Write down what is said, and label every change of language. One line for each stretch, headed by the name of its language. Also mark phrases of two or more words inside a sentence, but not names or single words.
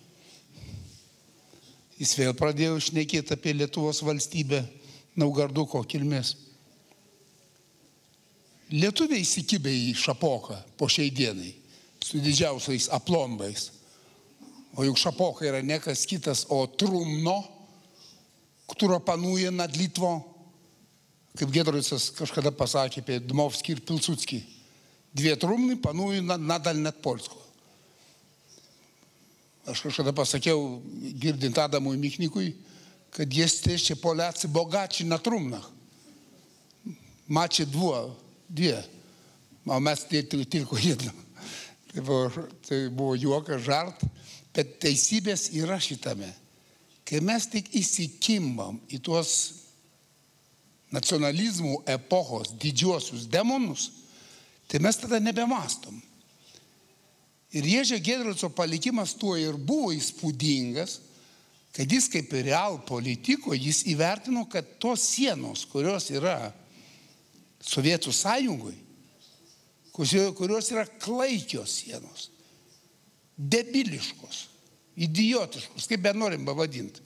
Lithuanian: Jis vėl pradėjo šnekėti apie Lietuvos valstybę Naugarduko kilmės. Lietuviai įsikibė į Šapoką po šiai dienai su didžiausiais aplombais. O juk Šapoka yra ne kas kitas, o
Polish: trumno, któro panuje nad Litwą,
Lithuanian: kaip Giedroicas kažkada pasakė apie Dmovskį ir Pilsudskį.
Polish: 2 trumny panują nadal nad Polską.
Lithuanian: Aš kažkada pasakiau, girdint Adamui Michnikui, kad
Polish: jesteście Polacy bogaci na trumnach. Macie 2, a mes tylko 1.
Lithuanian: Tai buvo juokas, žart, bet teisybės yra šitame. kai mes tik įsikimbam į tuos nacionalizmų epochos didžiuosius demonus, tai mes tada nebemastom. Ir Ježio Giedroico palikimas tuo ir buvo įspūdingas, kad jis kaip ir real politiko, jis įvertino, kad tos sienos, kurios yra Sovietų sąjungoje, kurios yra klaikios sienos, debiliškos, idiotiškos, kaip be norim pavadinti.